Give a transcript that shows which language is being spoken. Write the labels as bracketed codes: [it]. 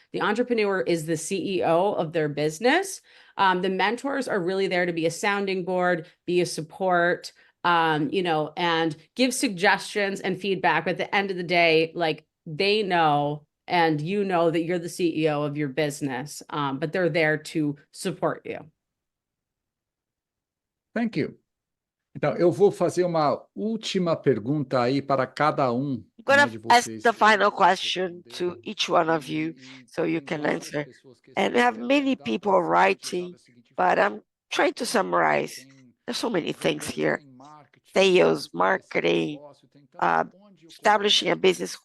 [en] The entrepreneur is the CEO of their business. The mentors are really there to be a sounding board, be a support, and give suggestions and feedback. But at the end of the day, like they know and you know that you're the CEO of your business, but they're there to support you. Thank you. [pt] Então, eu vou fazer uma última pergunta aí para cada [en] I'm going to ask the final question to each one of you so you can answer. And we have many people writing, but I'm trying to summarize. There's so many things here. Sales, marketing, establishing a business.